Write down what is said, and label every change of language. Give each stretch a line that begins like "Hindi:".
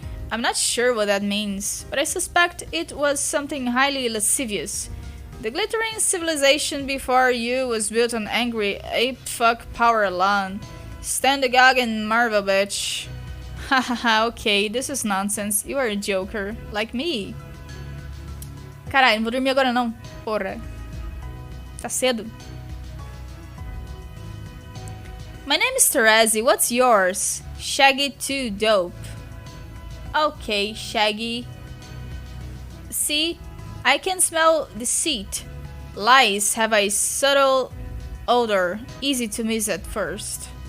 English: I'm not sure what that means, but I suspect it was something highly lascivious. The glittering civilization before you was built on angry ape fuck power alone. Stand agog and marvel, bitch. Hahaha, okay, this is nonsense. You are a joker, like me.
Portuguese: Caralho, não vou dormir agora não, porra. Tá cedo.
English: My name is Terezi, what's yours? Shaggy 2 dope. Okay, Shaggy. See, I can smell deceit. Lies have a subtle odor, easy to miss at first.